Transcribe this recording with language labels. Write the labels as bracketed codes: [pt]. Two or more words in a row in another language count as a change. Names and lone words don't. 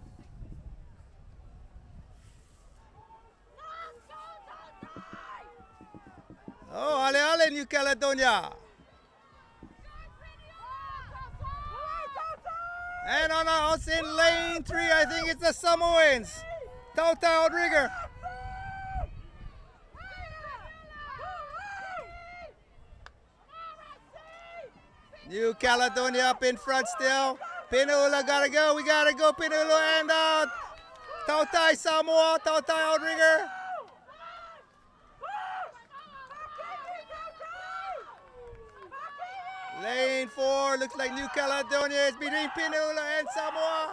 [en] Oh, [fr] ale ale, [en] New Caledonia. And on us in lane 3, I think it's the Samoans. Tautai outrigger. New Caledonia up in front still. Peniula gotta go. We gotta go, Peniula and Tautai Samoa, Tautai outrigger. Lane 4 looks like New Caledonia is between Peniula and Samoa.